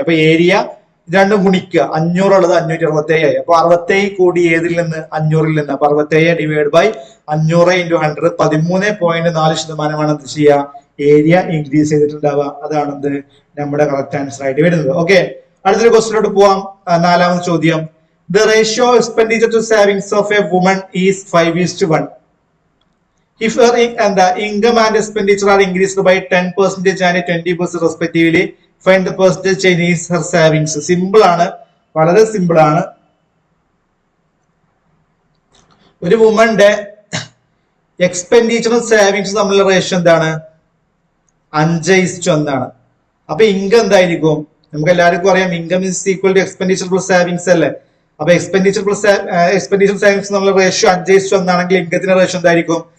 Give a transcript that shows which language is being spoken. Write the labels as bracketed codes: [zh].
[ml] അപ്പൊ ഏരിയ രണ്ടും ഗുണിക്കുക. 500 ഉള്ളത് 567 ആയി. അപ്പൊ 67 കൂടി ഏതിൽ നിന്ന്? 500ൽ നിന്ന്. അപ്പൊ 67 ഡിവൈഡ് ബൈ 500 × 100 13.4% എന്ത് ചെയ്യുക? Area increase ചെയ്തിട്ടുണ്ടാവുക. അതാണ് എന്ത്? നമ്മുടെ കറക്റ്റ് ആൻസർ ആയിട്ട് വരുന്നത്. ഓക്കെ, അടുത്തൊരു ക്വസ്റ്റിനോട്ട് പോവാം. 4ാമത്തെ ചോദ്യം. [en] The ratio of expenditure to savings of a woman is 5:1. If her income and expenditure are increased by 10% and 20% respectively, find the percentage change in her savings. [ml] Simple ആണ്, വളരെ simple ആണ്. ഒരു വുമന്റെ എക്സ്പെൻഡിച്ചറും സേവിങ്സും തമ്മിലുള്ള റേഷ്യോ എന്താണ്? 5:1 ആണ്. അപ്പൊ ഇൻകം എന്തായിരിക്കും? നമുക്ക് എല്ലാവർക്കും അറിയാം [en] income is equal to expenditure plus savings [ml] അല്ലേ. അപ്പൊ എക്സ്പെൻഡിച്ചർ സേവിങ്സ് നമ്മൾ റേഷ്യോ 5:1 ആണെങ്കിൽ ഇൻകത്തിന്റെ റേഷ്യോ എന്തായിരിക്കും?